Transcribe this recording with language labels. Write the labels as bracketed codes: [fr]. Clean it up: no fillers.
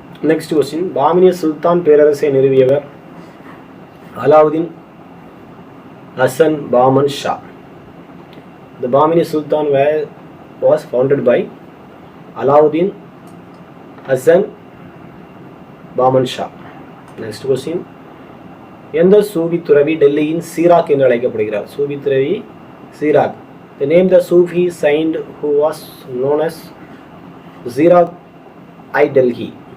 [en] Next question. [ta] Bhamini சுல்தான் பேரரசை நிறுவியவர் Alauddin Hasan Pamban Shah. [en] The Bahmani Sultan was founded by Alauddin Hassan Bahman Shah. Next question. [ta] எந்த சூஃபி துறவி டெல்லியின் சீராக் என்று அழைக்கப்படுகிறார்? சூஃபி துறவி Sirach. [en] The name the Sufi saint who was known as Zirak I Delhi.